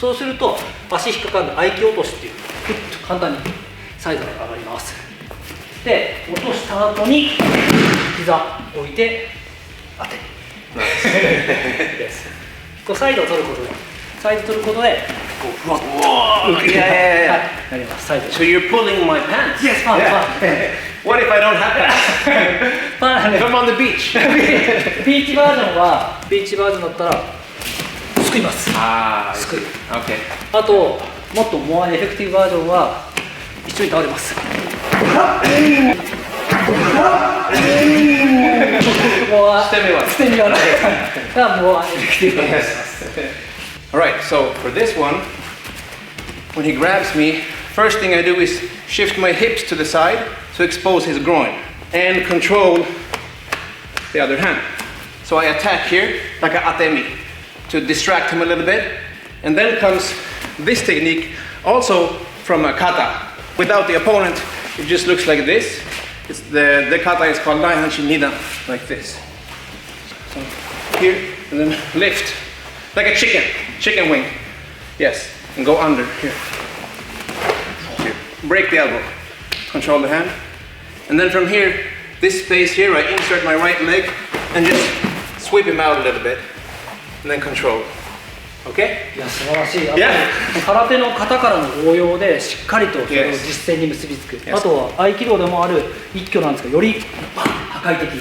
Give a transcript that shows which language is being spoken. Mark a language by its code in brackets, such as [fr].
[ja] そうすると足引っかかる合気落としっていうグッと簡単にサイドが上がります。で落とした後に膝置いて当てるです。こうサイドを取ることでこうふわっと浮きなります。サイド [en] So you're pulling my pants? Yes, fun, fun. What if I don't have pants? If I'm on the beach? [ja] ビーチバージョンだったらすくいます。 [en] Ah, [ja] すくい。 [en] okay. [ja] あともっと [en] モアエフェクティブバージョン [ja] は一緒に倒れます。捨て身は捨て身はないが [en] モアエフェクティブバージョン [ja] です。 [en] All right, so for this one, when he grabs me, first thing I do is shift my hips to the side to expose his groin and control the other hand. So I attack here like a atemi to distract him a little bit. And then comes this technique, also from a kata. Without the opponent, it just looks like this. It's the kata is called Daihanshi Nidan, like this. So here, and then lift. Like a chicken wing. Yes, and go under here. Here. Break the elbow. Control the hand. And then from here, this space here, I insert my right leg and just sweep him out a little bit. And then control. Okay? [ja] いや素晴らしい。あと [en] Yeah. [ja] 空手の型からの応用でしっかりとそれを実践に結びつく。 [en] Yes. [ja] あとは合気道でもある一挙なんですが、より破壊的。